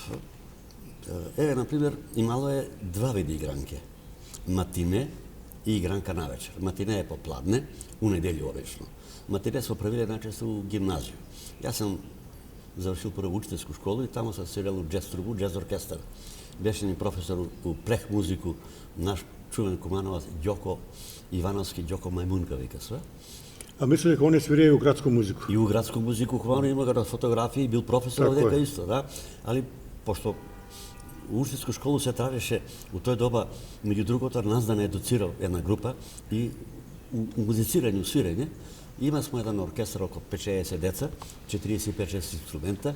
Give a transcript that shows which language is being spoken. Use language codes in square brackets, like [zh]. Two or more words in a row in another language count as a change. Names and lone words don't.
[mk] Еве, например, имало е два види игранке. Матине и игранка навечер. Матине е попладне, у неделју обично. Матине се правиле најчесто у гимназију. Јас сам завршил прво учителску школу и таму се свирел у джез трубу, джез оркестар. Беше ни професор у плех музику, наш чувен Кумановаc Ѓоко Ивановски, Ѓоко Мајмунка вика се. А мислам дека он е свирее у градску музику. И у градску музику хубаво има го на фотографии, бил професор овдека исто, да. Али пошто у учителску школу се тражеше у тој доба, меѓу другото, нас да не едуцирал една група и у музицирање, у свирење. Има смо еден оркестар околу 5-60 деца, 45-60 инструмента.